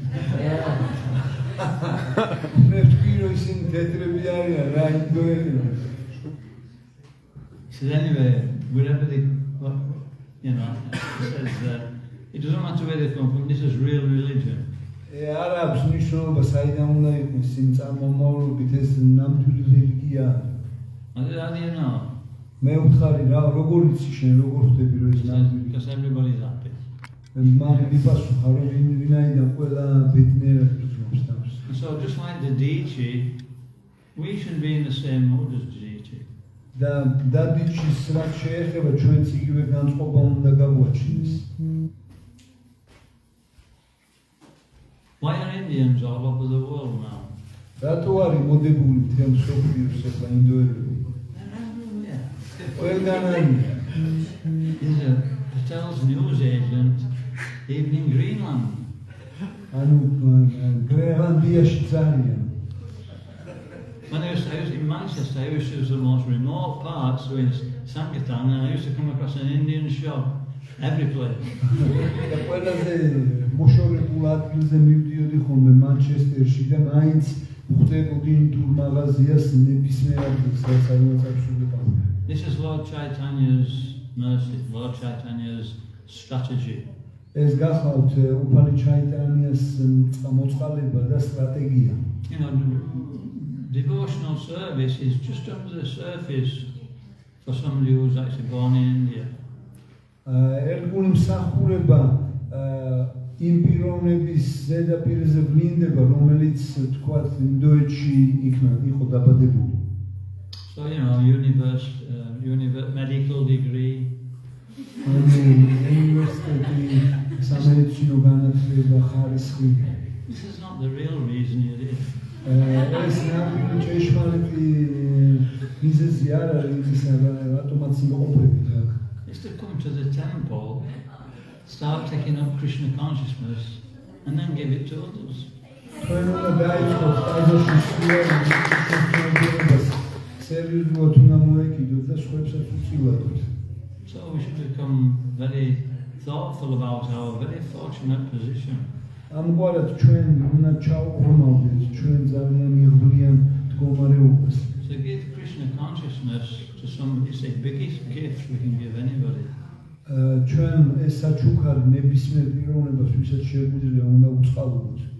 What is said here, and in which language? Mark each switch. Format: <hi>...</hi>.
<ka>მე ვთქვი, რომ ისინი თეთრები არიან, რა ინდოელები.</ka> <en>He said, anyway, wherever they, he says, it doesn't matter where they come from, this is real religion.</en> <ka>არ აქვს მნიშვნელობა, საიდან უნდა იყოს, იმ წარმომავლობით ეს ნამდვილი რელიგია.</ka> <en>I said, how do you know?</en> <ka>მე ვთხარი რა, როგორ იცი შენ, როგორ ხვდები, რომ ეს ნამდვილი.</ka> <en>Because everybody's happy.</en> <ka>მან მიპასუხა, რომ ვინაიდან ყველა ბედნიერად გრძნობს თავს.</ka> <en>So just like the deity, we should be in the same mood as the deity.</en> <ka>და დადიჩის რაც შეეხება, ჩვენც იგივე განწყობა უნდა გავუაჩინოს.</ka> <en>Why are Indians all over the world now?</en> <ka>რატო არის მოდებული მთელ მსოფლიოს ახლა ინდოელები?</ka> <en>They're everywhere.</en> <ka>ყველგან არიან.</ka> <en>There's a Patel's news agent, even in Greenland.</en> <ka>ანუ გრენლანდიაში არიან.</ka> <en>When I was in Manchester, I used to the most remote parts, so in Sankirtan, and I used to come across an Indian shop every place.</en> <ka>და ყველაზე მოშორებულ ადგილზე მივდიოდი ხოლმე მანჩესტერში და მაინც ვხვდებოდი ინდურ მაღაზიას ნებისმიერ ადგილს, სადაც აღსრულება.</ka> <en>This is Lord Chaitanya's mercy, Lord Chaitanya's strategy.</en> <ka>ეს გახავთ უფალი ჩაიტანიას მოწყალება და სტრატეგია.</ka> <en>You know, devotional service is just under the surface for somebody who's actually born in India.</en> <ka>ერთგული მსახურება იმ პიროვნების ზედაპირზე ვლინდება, რომელიც თქვათ ინდოეთში იყო დაბადებული.</ka> <en>So, you know, medical degree.</en> <ka>უნივერსიტეტი, სამედიცინო განათლება, ხარისხი.</ka> <en>This is not the real reason you're here.</en> <ka>ეს ნამდვილი ჭეშმარიტი მიზეზი არ არის ის, რატომაც იმყოფებით აქ.</ka> <en>Is to come to the temple, start taking up Krishna consciousness, and then give it to others.</en> <ka>თქვენ უნდა დაიწყოთ ტაძარში სრულიად სერიოზულად უნდა მოეკიდოთ და სხვებსაც უწილადოთ.</ka> <en>So we should become very thoughtful about our very fortunate position.</en> <ka>ამგვარად ჩვენ უნდა ჩავღრმავდეთ ჩვენ ძალიან იღბლიან მდგომარეობას.</ka> <en>To give Krishna consciousness to somebody is the biggest gift we can give anybody.</en> <ka>ჩვენ ეს საჩუქარი ნებისმიერ პიროვნებას, ვისაც შეგვიძლია, უნდა უწყალოთ.</ka>